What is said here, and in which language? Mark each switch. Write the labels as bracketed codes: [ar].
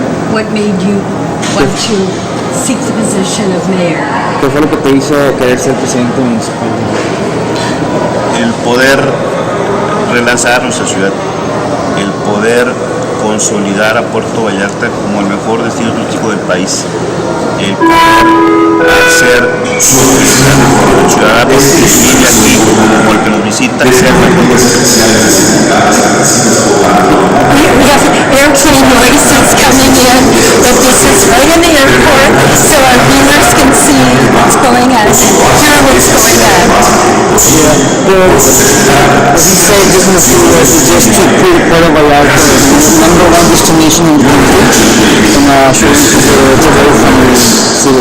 [en] What made you want to seek the position of mayor? [es] ¿Qué fue lo que te hizo querer ser presidente municipal? El poder relanzar nuestra ciudad, el poder consolidar a Puerto Vallarta como el mejor destino turístico del país, el poder hacer los ciudadanos que viven aquí como el que nos visita sean mejores. [en] We have airplane noises coming in, but this is right in the airport, so our viewers can see what's going on, hear what's going on. As you say, this is just to put Puerto Vallarta as the number one destination in the country, and showing people it's a very friendly city.